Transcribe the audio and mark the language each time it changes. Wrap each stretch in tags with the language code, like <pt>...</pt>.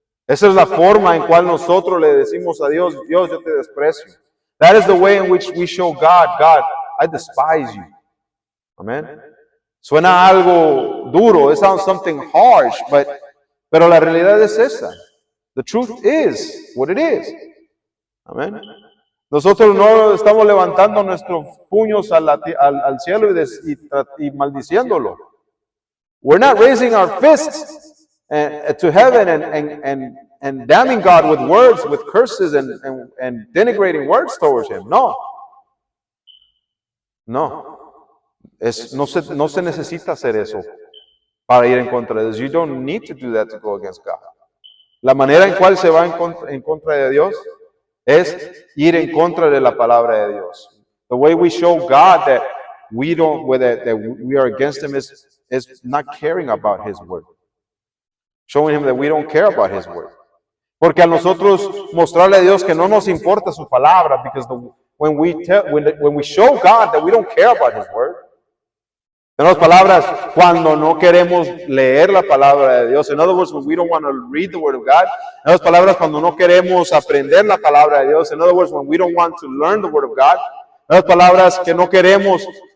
<es>Esa es la forma en cual nosotros le decimos a Dios, Dios, yo te desprecio.</es> <en>That is the way in which we show God, God, I despise you.</en> <es>Amen. Suena algo duro,</es> <en>it sounds something harsh,</en> <es>pero la realidad es esa.</es> <en>The truth is what it is. Amen.</en> <es>Nosotros no estamos levantando nuestros puños al cielo y maldiciéndolo.</es> <en>We're not raising our fists to heaven and damning God with words, with curses and denigrating words towards Him.</en> <es>No.</es> <en>No.</en> <es>No se necesita hacer eso para ir en contra de Dios.</es> <en>You don't need to do that to go against God.</en> <es>La manera en cual se va en contra de Dios es ir en contra de la palabra de Dios.</es> <en>The way we show God that we are against Him is not caring about His word. Showing Him that we don't care about His word.</en> <es>Porque a nosotros mostrarle a Dios que no nos importa su palabra,</es> <en>because when we show God that we don't care about His word,</en> <es>en otras palabras, cuando no queremos leer la palabra de Dios,</es> <en>in other words, when we don't want to read the word of God,</en> <es>en otras palabras, cuando no queremos aprender la palabra de Dios,</es> <en>in other words, when we don't want to learn the word of God,</en> <es>en otras palabras, que no queremos</es>